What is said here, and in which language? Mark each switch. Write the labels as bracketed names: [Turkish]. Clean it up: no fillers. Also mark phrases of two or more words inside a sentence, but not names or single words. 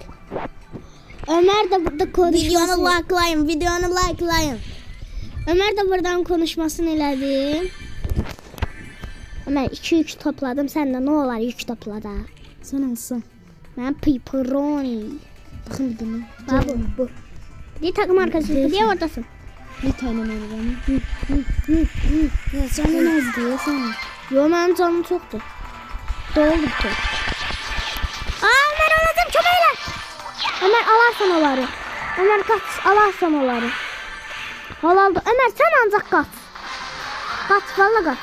[Azerbaijani] Ömər də burada konuşmasını... Videonu likelayın. Ömər də buradan konuşmasını elədi. Ömər 2 yük topladım. Sən də nə olar yük topla da? Sən alsan. Mən pepperoni. Baxın bir dənə. [Turkish] Babu bu. Bir takım arkadaşın. Niye oradasın? [Azerbaijani] Bir tane mənim. Canın az deyəsən. Yo, mənim canım çoxdur. Doldu bütün. Ömər alacağım köməklə. Ömər alarsan onları. Ömər qaç, alarsan onları. Halaldır. Ömər sən ancaq qaç. Qaç, valla qaç.